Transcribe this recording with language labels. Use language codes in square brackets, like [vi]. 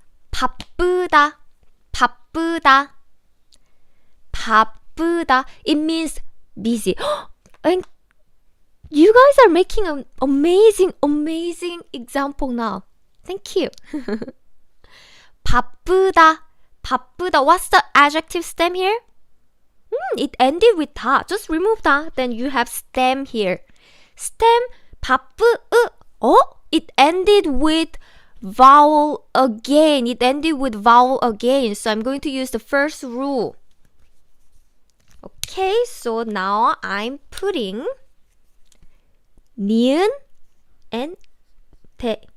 [ko] 바쁘다. 바쁘다. 바쁘다. [en] It means busy. And you guys are making an amazing example now. Thank you. [ko] 바쁘다. 바쁘다. [en] What's the adjective stem here? It ended with 다. Just remove 다. Then you have stem here. Stem 바쁘. It ended with vowel again. So I'm going to use the first rule. Okay, so now I'm putting 니은 and 대.